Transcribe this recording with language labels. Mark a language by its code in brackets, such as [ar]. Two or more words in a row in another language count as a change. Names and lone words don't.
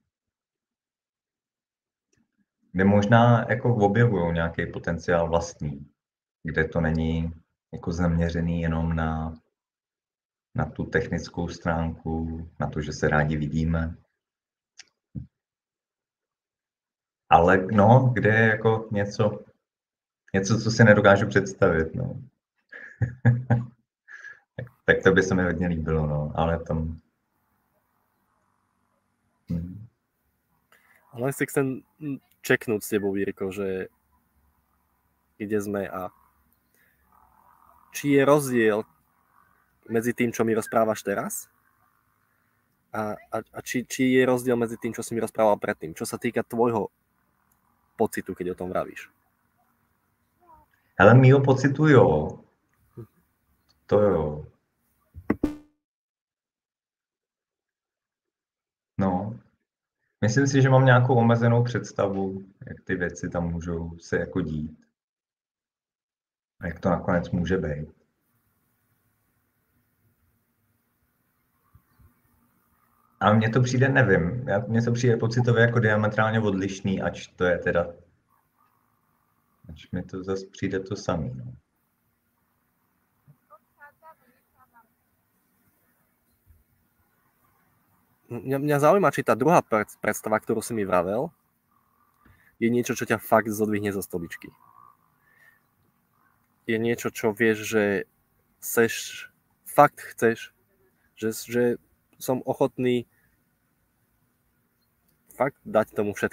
[cs] možná jako objevují nějaký potenciál vlastní, kde to není jako zaměřený jenom na tu technickou stránku, na to, že se rádi vidíme. Ale no, kde je jako něco, co si nedokážu představit, no. tak to by se mi hodně líbilo, no, ale tam... [sk] Ale si chcem čeknúť s tebou, Jirko, že kde sme a či je rozdiel medzi tým, čo mi rozprávaš teraz a či je rozdiel medzi tým, čo si mi rozprával predtým, čo sa týka tvojho pocitu, keď o tom vravíš. [cs] Ale mýho pocitu jo. To jo. No. Myslím si, že mám nějakou omezenou představu, jak ty věci tam můžou se jako dít. A jak to nakonec může být. Ale mně to přijde, nevím, mně to přijde pocitově jako diametrálně odlišný, ač to je teda, ač mi to zase přijde to samý. No. [sk] Mňa zaujíma, či tá druhá predstava, ktorú si mi vravel, je niečo, čo ťa fakt zodvihne zo stoličky. Je niečo, čo vieš, že fakt chceš, že som ochotný fakt dať tomu všetko.